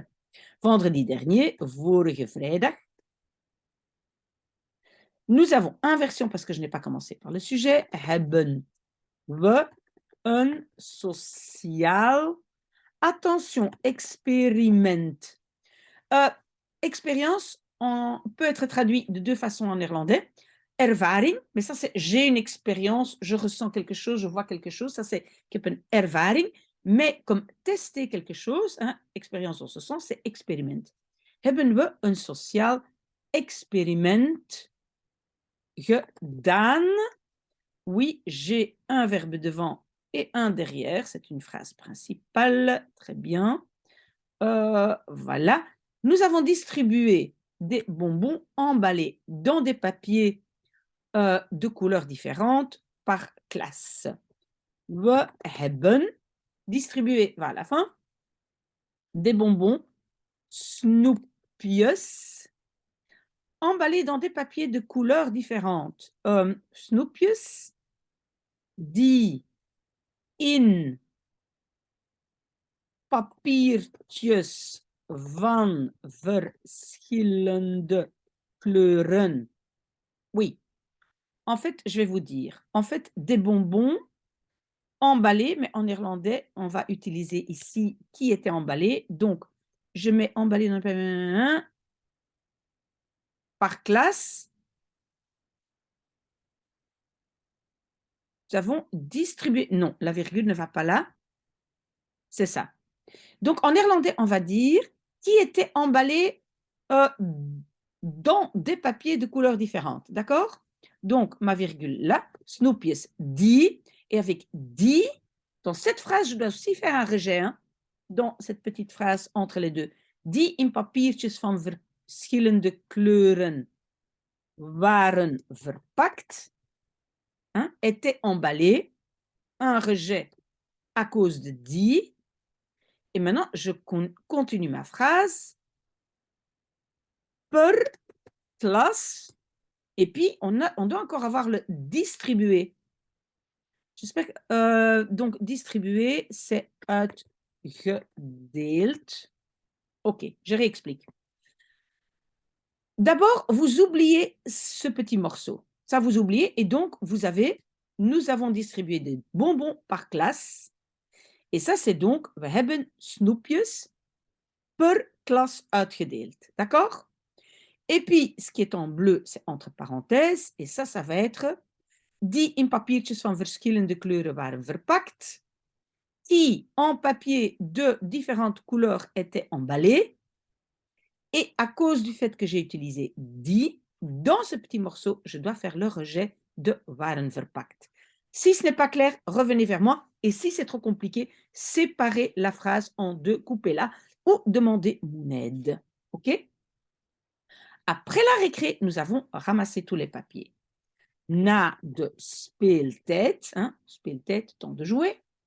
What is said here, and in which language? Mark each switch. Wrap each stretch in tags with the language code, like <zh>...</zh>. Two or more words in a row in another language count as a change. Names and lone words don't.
<fr>Vendredi dernier,</fr> <nl>vorige vrijdag.</nl> <fr>Nous avons inversion parce que je n'ai pas commencé par le sujet.</fr> <nl>Hebben we een sociaal.</nl> <fr>Attention, experiment. Expérience peut être traduit de deux façons en néerlandais. Ervaring, mais ça c'est j'ai une expérience, je ressens quelque chose, je vois quelque chose, ça c'est</fr> <nl>ik heb een ervaring.</nl> <fr>Mais comme tester quelque chose, hein, expérience dans ce sens, c'est experiment.</fr> <nl>Hebben we een sociaal experiment gedaan?</nl> <fr>Oui, j'ai un verbe devant et un derrière, c'est une phrase principale, très bien. Voilà. Nous avons distribué des bonbons emballés dans des papiers de couleurs différentes par classe.</fr> <nl>We hebben</nl> <fr>distribué, voilà, à la fin, des bonbons</fr> <nl>snoep snoepjes,</nl> <fr>emballés dans des papiers de couleurs différentes.</fr> <nl>Snoepjes die in papiertjes van verschillende kleuren.</nl> <fr>Oui, en fait, je vais vous dire. En fait, des bonbons emballés, mais en néerlandais, on va utiliser ici qui était emballé. Donc, je mets emballé dans le papier par classe. Nous avons distribué. Non, la virgule ne va pas là. C'est ça. Donc, en néerlandais, on va dire qui était emballé dans des papiers de couleurs différentes. D'accord? Donc, ma virgule là,</fr> <nl>snoepjes die.</nl> <fr>Et avec die, dans cette phrase, je dois aussi faire un rejet, hein, dans cette petite phrase entre les deux.</fr> <nl>Die in papiertjes van verschillende kleuren waren verpakt,</nl> <fr>hein, étaient emballés. Un rejet à cause de die. Et maintenant, je continue ma phrase. Per classe. Et puis, on doit encore avoir le distribuer. J'espère que, donc, distribuer, c'est uitgedeeld. OK, je réexplique. D'abord, vous oubliez ce petit morceau. Ça, vous oubliez. Et donc, nous avons distribué des bonbons par classe. Et ça, c'est donc,</fr> <nl>we hebben snoepjes per klas uitgedeeld.</nl> <fr>D'accord? Et puis, ce qui est en bleu, c'est entre parenthèses. Et ça va être</fr> <nl>die in papiertjes van verschillende kleuren waren verpakt,</nl> <fr>qui en papier de différentes couleurs étaient emballés. Et à cause du fait que j'ai utilisé die, dans ce petit morceau, je dois faire le rejet de</fr> <nl>waren verpakt.</nl> <fr>Si ce n'est pas clair, revenez vers moi. Et si c'est trop compliqué, séparez la phrase en deux, coupez-la ou demandez mon aide. OK? Après la récré, nous avons ramassé tous les papiers.</fr> <nl>Na de speeltijd, hein, speeltijd,</nl> <fr>temps de jouer.</fr>